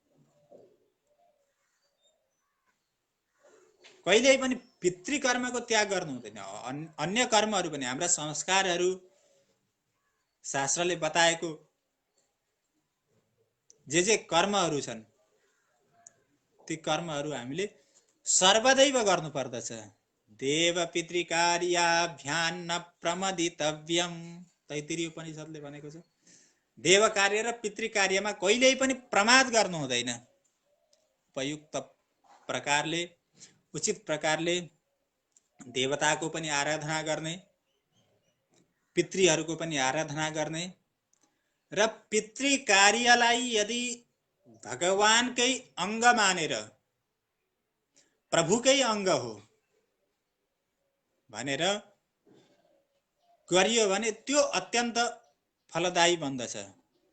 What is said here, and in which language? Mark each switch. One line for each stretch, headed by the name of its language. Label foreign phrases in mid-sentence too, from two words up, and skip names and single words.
Nepali: कहिल्यै पनि पितृकर्मको त्याग गर्नु हुँदैन। अन्य कर्महरू पनि, हाम्रा संस्कारहरू, शास्त्रले बताएको जे कर्महरू छन् ती कर्महरू हामीले सर्वदैव गर्नु पर्दछ।
Sanskrit: देव पितृकार्याभ्यां न प्रमदितव्यम,
Nepali: तैत्तिरीय उपनिषद्ले भनेको छ। देव कार्य र पितृ कार्यमा कहिल्यै पनि प्रमाद गर्नु हुँदैन। उपयुक्त प्रकारले, उचित प्रकारले देवताको पनि आराधना गर्ने, पितृहरूको पनि आराधना गर्ने र पितृ कार्यलाई यदि भगवानकै अंग मानेर, प्रभुकै अंग हो भनेर गरियो भने त्यो अत्यन्त फलदायी बन्दछ।